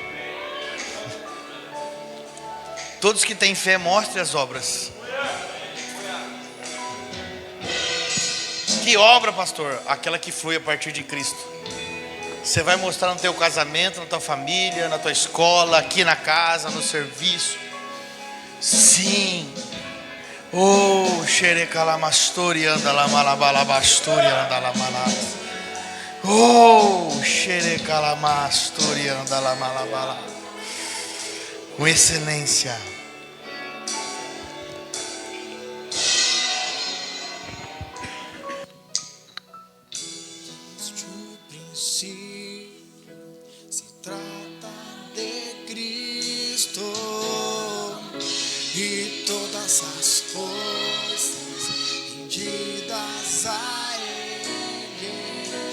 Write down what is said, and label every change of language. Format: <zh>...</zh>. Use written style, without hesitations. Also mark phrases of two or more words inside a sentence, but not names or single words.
<pt>Todos que têm fé, mostre as obras. Que obra, pastor? Aquela que flui a partir de Cristo. Você vai mostrar no teu casamento, na tua família, na tua escola, aqui na casa, no serviço. Sim. Oh, xerecalamastori anda la malabalabastori anda la malabas. Oh, xerecalamastori anda la malabala. Com excelência. Se trata de Cristo e todas as coisas rendidas a Ele estão.</pt>